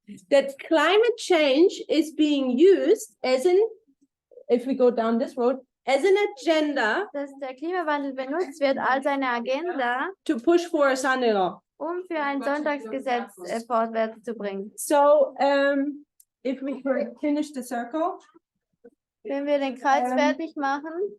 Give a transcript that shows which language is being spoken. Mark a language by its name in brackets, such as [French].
[English] That climate change is being used as if we go down this road, as an agenda [German] Dass der Klimawandel benutzt wird als eine Agenda, [English] to push for a Sunday law. [German] für ein Sonntagsgesetz vorwärts zu bringen. [English] So if we could finish the circle, [German] Wenn wir den Kreis fertig machen,